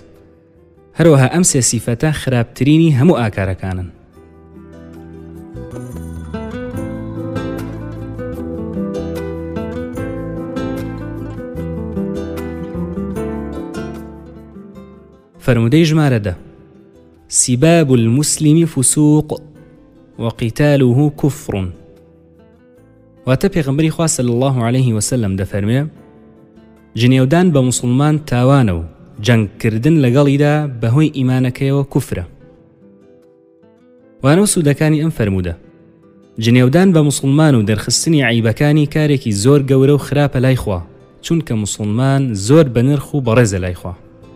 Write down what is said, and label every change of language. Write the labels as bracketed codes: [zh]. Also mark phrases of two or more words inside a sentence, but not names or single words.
[ckb] هەروەها ئەم 3 سیفەتە خراپترینی هەموو ئاکارەکانن. فرمودەی ژمارە [ar] 10 سباب المسلم فسوق وقتاله كفر. [ckb] واتە پێغەمبەری خوا [ar] صلی الله عليه وسلم [ckb] دەفەرمێ جنێودان بە موسڵمان تاوانە و جەنگکردن لەگەڵیدا بەهۆی ئیمانەکەیەوە کوفرە. وانە سوودەکانی ئەم فەرموودە: جنێودان بە موسڵمان و دەرخستنی عیبەکانی کارێکی زۆر گەورە و خراپە لای خوا، چونکە موسڵمان زۆر بە نرخ و بەڕێزە لای خوا.